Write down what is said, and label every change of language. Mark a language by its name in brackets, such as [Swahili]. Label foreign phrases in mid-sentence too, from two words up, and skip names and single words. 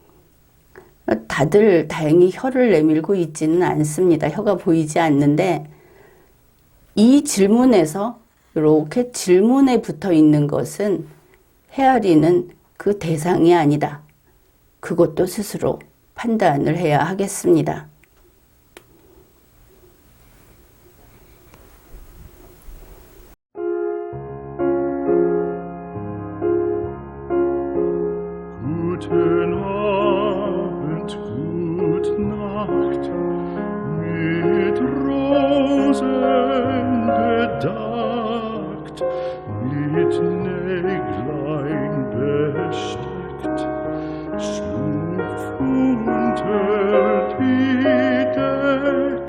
[Korean] 다들 다행히 혀를 내밀고 있지는 않습니다. 혀가 보이지 않는데 이 질문에서 이렇게 질문에 붙어 있는 것은 헤아리는 그 대상이 아니다. 그것도 스스로 판단을 해야 하겠습니다. [German] Guten Abend, gute Nacht, mit Rosen bedeckt, mit Näglein besteckt, schlupf unter die Deck.